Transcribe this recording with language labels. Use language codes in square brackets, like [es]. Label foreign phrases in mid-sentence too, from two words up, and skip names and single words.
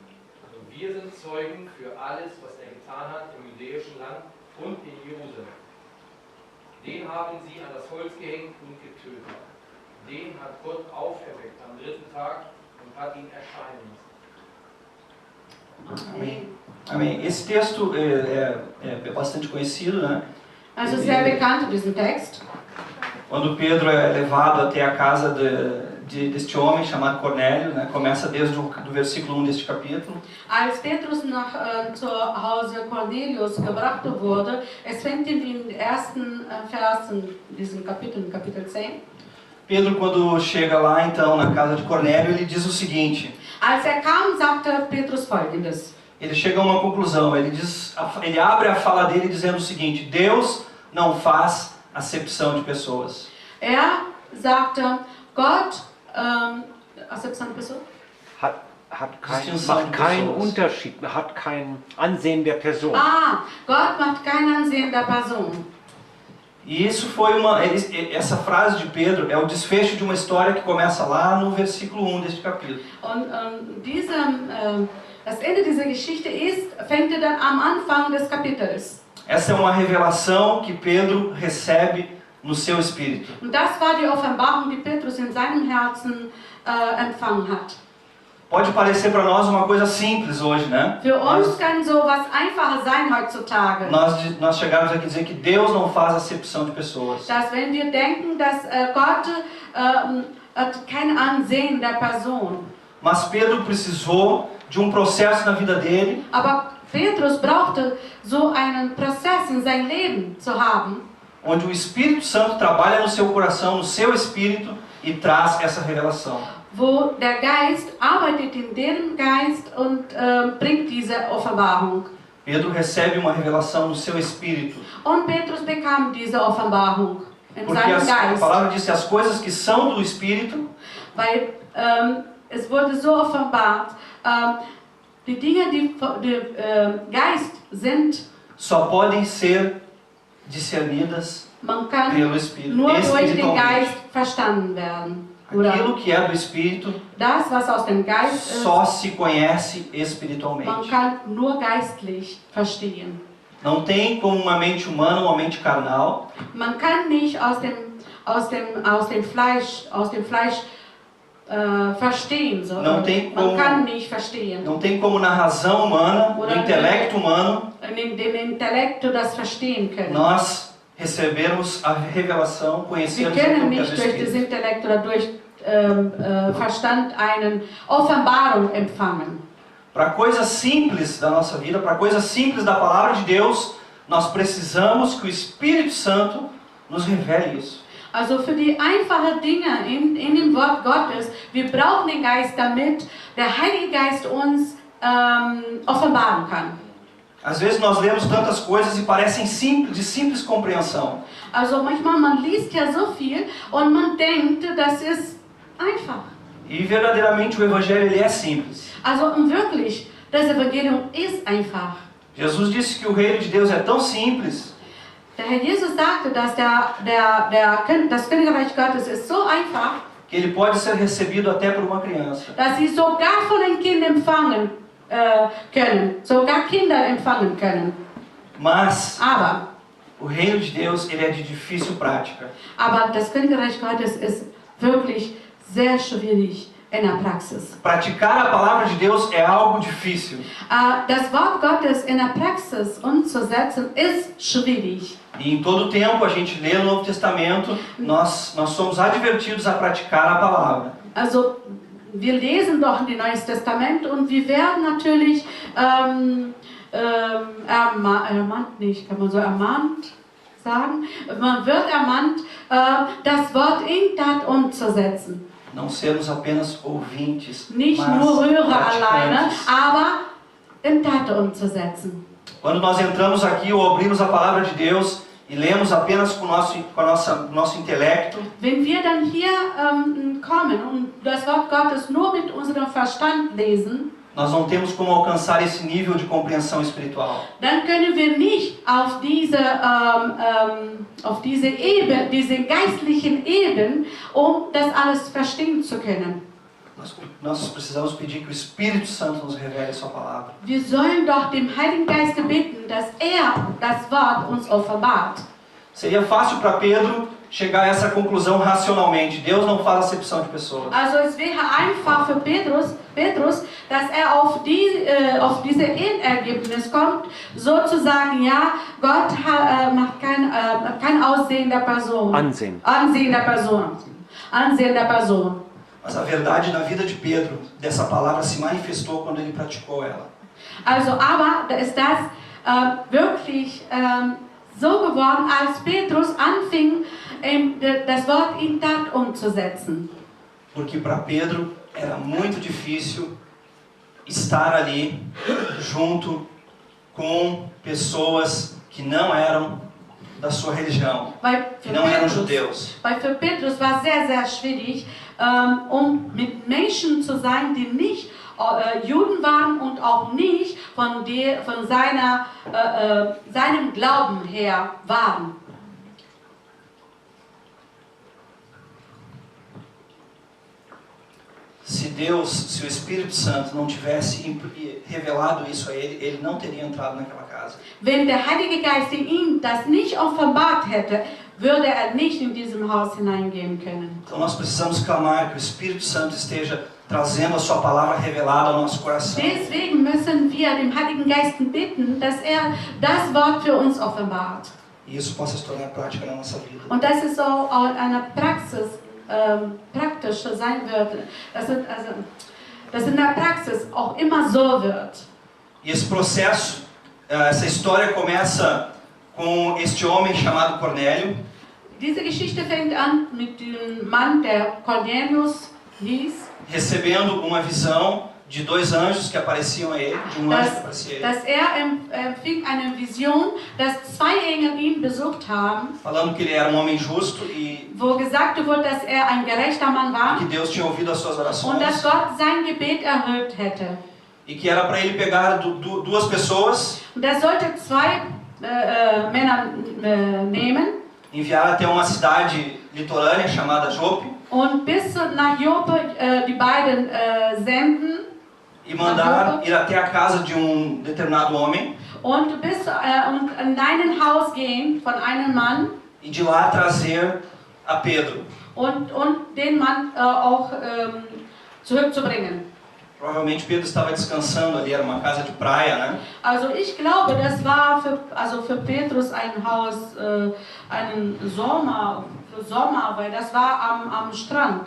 [de] Und wir sind Zeugen für alles, was er getan hat im jüdischen Land und in Jerusalem. Den haben sie an das Holz gehängt und getötet. Den hat Gott auferweckt am 3. Tag und hat ihn erscheinen lassen. Amen. [pt] Amém. Esse texto é bastante conhecido, né? [de] Also sehr bekannt, diesen Text. [pt] Quando Pedro é levado até a casa deste homem chamado Cornélio, né? Começa desde do versículo 1 deste capítulo. [de] Als Petrus zu Hause Cornelius gebracht wurde, es fängt in den ersten Versen, diesem Kapitel, Kapitel 10. [pt] Pedro, quando chega lá, então, na casa de Cornélio, ele diz o seguinte. [de] Als kam, sagte Petrus Folgendes. [pt] Ele chega a uma conclusão, ele abre a fala dele dizendo o seguinte: Deus não faz acepção de pessoas. [de] Sagte, Gott, [pt] Acepção de pessoas? [de] Macht keinen Unterschied, hat kein Ansehen der Person. Gott macht kein Ansehen der Person. [pt] E isso foi essa frase de Pedro é o desfecho de uma história que começa lá no versículo 1 deste capítulo. [de] Das Ende dieser Geschichte fängt dann am Anfang des Kapitels. [pt] Essa é uma revelação que Pedro recebe no seu espírito. [de] Und das war die Offenbarung, die Petrus in seinem Herzen empfangen hat. [pt] Pode parecer para nós uma coisa simples hoje, né? [de] Für uns kann sowas einfacher sein heutzutage. [pt] Nós chegamos aqui a dizer que Deus não faz acepção de pessoas. [de] Dass wenn wir denken, dass Gott hat kein Ansehen der Person. [pt] Mas Pedro precisou de um processo na vida dele. [de] Aber Petrus brauchte so einen Prozess in sein Leben zu haben, [pt] onde o Espírito Santo trabalha no seu coração, no seu espírito e traz essa revelação. [de] Wo der Geist arbeitet in deren Geist und bringt diese Offenbarung. [pt] Pedro recebe uma revelação no seu espírito. [de] Und Petrus bekam diese Offenbarung in [pt] Porque [de] seinem [pt] a [de] Geist. [pt] palavra diz que as coisas que são do espírito, [de] Weil es wurde so offenbart, die Dinge, die Geist sind, [pt] só podem ser discernidas [de] man kann [pt] pelo Espírito, [de] nur durch den [pt] espiritualmente. [de] Geist verstanden werden. [pt] Aquilo que é do Espírito [de] Das, was aus dem Geist ist, [pt] só se conhece [de] man [pt] espiritualmente. [de] kann nur geistlich verstehen. Não tem como uma mente humana, uma mente carnal, Man kann nicht aus dem Fleisch verstehen. So. [pt] Não tem como- [de] Man kann nicht verstehen. [pt] não tem como na razão humana, no [de] Oder [pt] intelecto humano, [de] in dem Intellekt das verstehen können. [pt] nós recebermos a revelação, [de] Wir [pt] conhecermos [de] können [pt] aquilo que é [de] nicht [pt] do [de] durch das [pt] Espírito. [de] Intellekt oder durch Verstand eine Offenbarung empfangen. [pt] Para coisas simples da nossa vida, para coisas simples da palavra de Deus, nós precisamos que o Espírito Santo nos revele isso. [de] Also für die einfachen Dinge in dem Wort Gottes, wir brauchen den Geist, damit der Heilige Geist uns offenbaren kann. [pt] Às vezes nós lemos tantas coisas e parecem simples, de simples compreensão. [de] Also manchmal, man liest ja so viel und man denkt, das ist einfach. [pt] E verdadeiramente o Evangelho ele é simples. [de] Also wirklich, das Evangelium ist einfach. [pt] Jesus disse que o reino de Deus é tão simples [de] Der Herr Jesus sagte, dass das Königreich Gottes ist so einfach, [pt] que ele pode ser recebido até por uma criança. [de] dass sie sogar von den Kindern empfangen können, sogar Kinder empfangen können. [pt] Mas [de] Aber [pt] o reino de Deus ele é de difícil prática. [de] das Königreich Gottes ist wirklich sehr schwierig in der Praxis. [pt] Praticar a palavra de Deus é algo difícil. [de] Das Wort Gottes in der Praxis umzusetzen ist schwierig. [pt] E em todo tempo a gente lê no Novo Testamento, nós somos advertidos a praticar a palavra. [de] Also wir lesen doch in dem Neuen Testament und wir werden natürlich ermahnt, nicht, kann man so ermahnt sagen? Man wird ermahnt, das Wort in Tat umzusetzen. [pt] Não sermos apenas ouvintes, [de] Nicht [pt] mas [de] nur Hörer alleine, [pt] praticantes. [de] aber in Tat umzusetzen. [pt] Quando nós entramos aqui ou abrimos a palavra de Deus e lemos apenas com o nosso intelecto, [de] Wenn wir dann hier kommen und das Wort Gottes nur mit unserem Verstand lesen, [pt] nós não temos como alcançar esse nível de compreensão espiritual. [de] dann können wir nicht auf diese Ebene, diese geistlichen Ebenen, um das alles verstehen zu können. [pt] Nós precisamos pedir que o Espírito Santo nos revele a sua palavra. [de] Wir sollen doch dem Heiligen Geist bitten, dass er das Wort uns offenbart. [pt] Seria fácil para Pedro chegar a essa conclusão racionalmente. Deus não faz acepção de pessoas. [de] Also es wäre einfach für Petrus, dass auf diese Endergebnis kommt, sozusagen, ja, Gott macht kein Aussehen der Person. Ansehen. Ansehen der Person. Ansehen der Person. [pt] Mas a verdade na vida de Pedro, dessa palavra, se manifestou quando ele praticou ela. [de] Also, aber da ist das wirklich so geworden, als Petrus anfing, das Wort in Tat umzusetzen. [pt] Porque para Pedro era muito difícil estar ali junto com pessoas que não eram da sua religião, que não eram judeus. [de] Weil für Petrus war es sehr, sehr schwierig, mit Menschen zu sein, die nicht Juden waren und auch nicht von seinem Glauben her waren. [pt] Se o Espírito Santo não tivesse revelado isso a ele, ele não teria entrado naquela casa. [de] Wenn der Heilige Geist in ihm das nicht offenbart hätte, würde er nicht in diesem Haus hineingehen können. [pt] Então nós precisamos clamar que o Espírito Santo esteja trazendo a sua palavra revelada ao nosso coração. [de] Deswegen müssen wir dem Heiligen Geist bitten, dass er das Wort für uns offenbart. [pt] E isso possa se tornar prática na nossa vida. [de] Und dass es so auch eine Praxis praktisch sein wird, dass in der Praxis auch immer so wird. [pt] E esse processo, essa história começa com este homem chamado Cornélio. [de] Diese Geschichte fängt an mit dem Mann, der Cornelius hieß. [pt] Recebendo uma visão de dois anjos que apareciam a ele, de um anjo que aparecia a ele. [de] Dass empfing eine Vision, dass zwei Engel ihn besucht haben. [pt] Falando que ele era um homem justo e [de] wo gesagt wurde, dass er ein gerechter Mann war [pt] que Deus tinha ouvido as suas orações. [de] Und dass Gott sein Gebet erhört hätte. [pt] E que era para ele pegar duas pessoas. [de] Und er sollte zwei Männer nehmen. [pt] Enviar até uma cidade litorânea chamada Jope. [de] Und bis nach Joppe die beiden senden. [pt] E mandar ir até a casa de um determinado homem. [de] Und in ein Haus gehen von einem Mann. [pt] E de lá trazer a Pedro. [de] Und den Mann auch zurückzubringen. [pt] Provavelmente Pedro estava descansando ali, era uma casa de praia, né? [de] Also ich glaube, das war für Petrus ein Haus, ein Sommer, weil das war am Strand.